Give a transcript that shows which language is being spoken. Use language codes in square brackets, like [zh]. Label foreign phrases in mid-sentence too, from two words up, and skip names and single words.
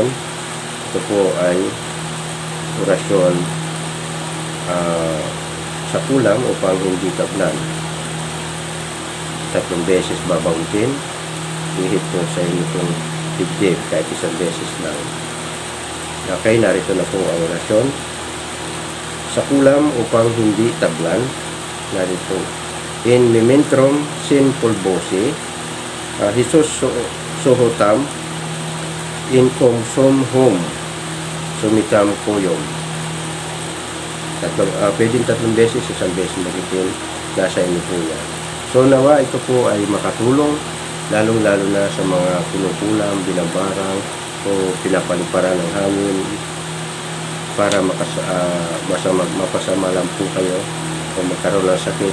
[tl] Ito po ay orasyon sa kulam upang hindi tablan. 3 beses babanggitin, ihip po sa inyo pong dibdib kahit 1 beses lang. Okay, narito na po ang orasyon sa kulam upang hindi tablan. Narito, [la] in mementrum sin pulbosi, Jesus sohotam, in comsum hum, sumitam koyom. [tl] Pwedeng 3 beses, 1 beses magitin, nasa inyo po yan. So nawa ito po ay makatulong, lalong-lalo na sa mga kinukulam, binabarang, o pinapaliparan ng hangin para mapasama lang po kayo o magkaroon ng sakit.